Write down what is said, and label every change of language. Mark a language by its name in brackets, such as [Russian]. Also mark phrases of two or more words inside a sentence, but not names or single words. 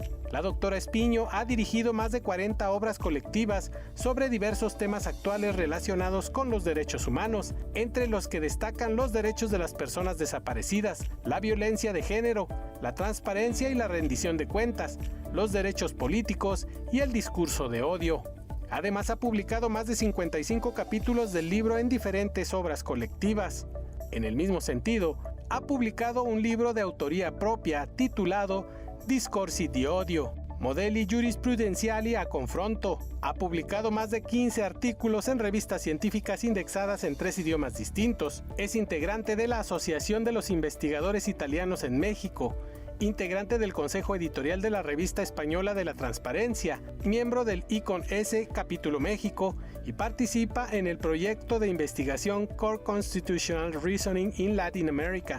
[Spanish] La doctora Espigno ha dirigido más de 40 obras colectivas sobre diversos temas actuales relacionados con los derechos humanos, entre los que destacan los derechos de las personas desaparecidas, la violencia de género, la transparencia y la rendición de cuentas, los derechos políticos y el discurso de odio. Además, ha publicado más de 55 capítulos del libro en diferentes obras colectivas. En el mismo sentido, ha publicado un libro de autoría propia titulado Discorsi di odio, Modelli giurisprudenziali a confronto. Ha publicado más de 15 artículos en revistas científicas indexadas en 3 idiomas distintos. Es integrante de la Asociación de los Investigadores Italianos en México, integrante del Consejo Editorial de la Revista Española de la Transparencia, miembro del ICON-S Capítulo México y participa en el proyecto de investigación Core Constitutional Reasoning in Latin America.